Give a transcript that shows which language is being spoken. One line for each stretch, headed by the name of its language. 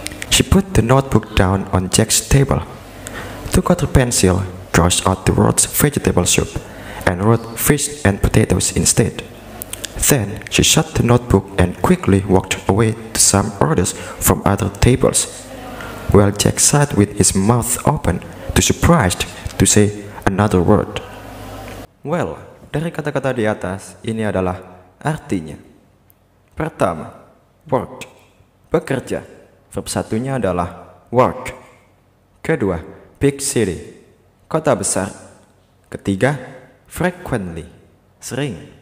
English: She put the notebook down on Jack's table, took out a pencil, crossed out the words vegetable soup, and wrote fish and potatoes instead. Then she shut the notebook and quickly walked away to some orders from other tables, while Jack sat with his mouth open, too surprised to say another word.
Indonesian: Well, dari kata-kata di atas, ini adalah artinya. Pertama, worked, bekerja. Verb satunya adalah work. Kedua, big city, kota besar. Ketiga, frequently, sering.